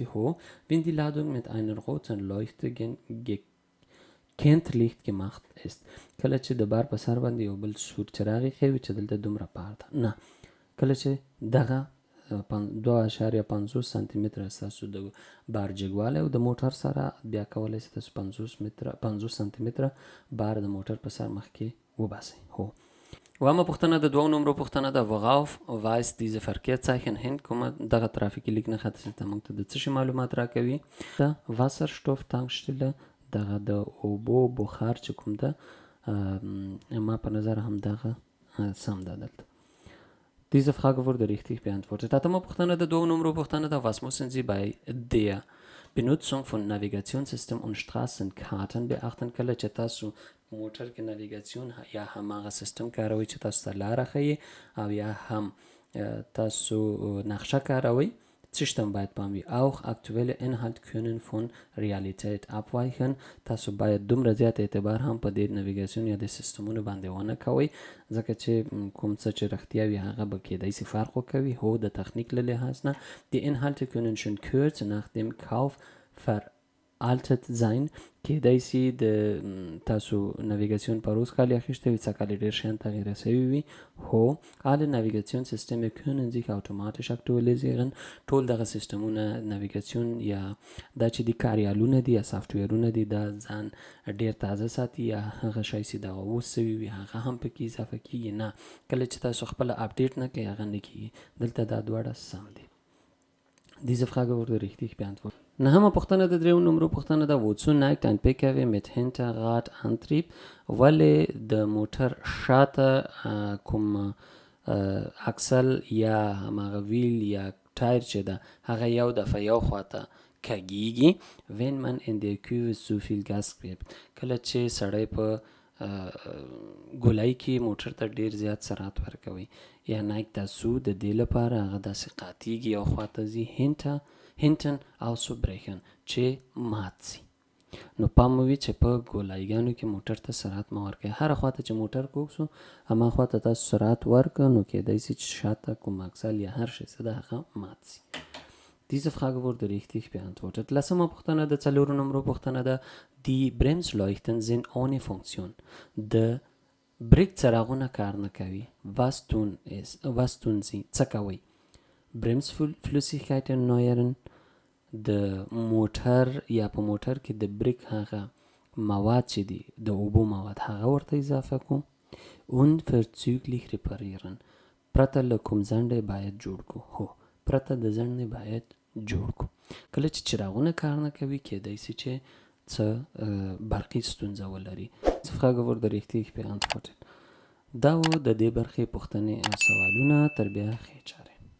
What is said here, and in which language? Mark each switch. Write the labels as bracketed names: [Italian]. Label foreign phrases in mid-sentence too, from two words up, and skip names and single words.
[German] هو wenn die Ladung mit einer roten Leuchte kenntlich gemacht ist. [Pashto] کله چې د بار په سر باندې یو بل سور چراغ ښیي چې دلته دومره بار ده. نه، کله چې دغه 2.50 سانتي متره ستاسو د بار جګوالی او د موټر سره بیا کولی شئ تاسو 50 سانتي متره بار د موټر په سر مخکې وباسئ. هو. اوومه پوښتنه د دوو نمرو پوښتنه ده. [German] Worauf weist diese Verkehrszeichen hin؟ [Pashto] کومه دغه ترافیکي لیک نښه دلته موږ ته د څه شي معلومات راکوي؟ [German] د Wasserstoff Tankstelle، [Pashto] دغه د اوبو بخار چې کوم ده، ما په نظر هم دغه سم ده دلته. [German] Diese Frage wurde richtig beantwortet. [Pashto] اتمه پوښتنه د دوو نمرو پوښتنه ده. [German] Was müssen Sie bei der Benutzung von Navigationssystem und Straßenkarten beachten؟ [Pashto] کله چې تاسو موټر کې ناویګاسیون یا هماغه سیستم کاروئ چې تاسو ته لاره ښیي او یا هم تاسو نقشه کاروئ، څه شتم باید پام وي. [German] Auch aktuelle Inhalt können von Realität abweichen. [Pashto] تاسو باید دومره زیات اعتبار هم په دې ناویګاسیون یا د سیستمونو باندې ونه کوئ، ځکه چې کوم څه چې رښتیا وي هغه به کیدای شي فرق وکوي. هو د تخنیک له لحاظ نه [German] die Inhalte können schon kurz nach dem Kauf veraltet sein. [Pashto] کیدای شي د تاسو ناویګاسیون په روز کال اخیستی وي، څه کال ډېر شیان تغیره شوي وي. [German] هو alle Navigationssysteme können sich automatisch aktualisieren. [Pashto] ټول دغه سیستمونه ناویګاسیون یا دا چې د کاریالونه دي یا سافټویرونه دي دا ځان ډېر تازه ساتي، یا هغه شی چې دغه اوس شوي وي هغه هم پکې اضافه کېږي. نه، کله چې تاسو خپله اپډیټ نه کوئ هغه نه کېږي. دلته دا دواړه سم دي. [German] Diese Frage wurde richtig beantwortet. [Pashto] نهمه پوښتنه د دریو نمرو پوښتنه ده. [German] Wozu neigt ein PKW mit Hinterradantrieb؟ [Pashto] ولې د موټر شاته کوم اکسل یا هماغه ویل یا ټایر چې ده هغه یو دفعه یو خواته کږیږي؟ [German] Wenn man in der Kurve zu viel Gas gibt. [Pashto] کله چې سړی په ګولای کې موټر ته ډیر زیات سرعت ورکوي. یا [German] neigt dazu [Pashto] د دې لپاره هغه داسې قاطیږي یو خواته ځي [German] hinten auszubrechen [Pashto] چې مات سي. نو پام وي چې په ګولایګانو کې موټر ته سرعت مه ورکوئ. هره خواته چې موټر کوږ سو هما خواته تاسو سرعت ورکړه نو کېدای شي چې شاته کوم اکسل یا هر شی څه ده هغه مات سي. [German] Diese Frage wurde richtig beantwortet. [Pashto] لسمه پوښتنه د څلورو نمرو پوښتنه ده. [German] Die Bremsleuchten sind ohne Funktion. [Pashto] د بریک څراغونه کار نه کوي. [German] Was tun sie؟ [Pashto] څه کوئ؟ [German] Bremsflüssigkeit erneuern. [Pashto] د موټر یا په موټر کې د بریک هغه مواد چې دي د اوبو مواد هغه ورته اضافه کوم. [German] Und verzüglich reparieren. [Pashto] پرته له کوم ځنډه باید جوړ کو. هو پرته د ځنډه باید جوړ کو. کله چې چراغونه کار نه کوي کېدای شي چې څه برقي ستونزه ولري. [German] Frage wurde richtig beantwortet. [Pashto] دا و د دې برخې پوښتنې او سوالونه تر بیا ښې چارې.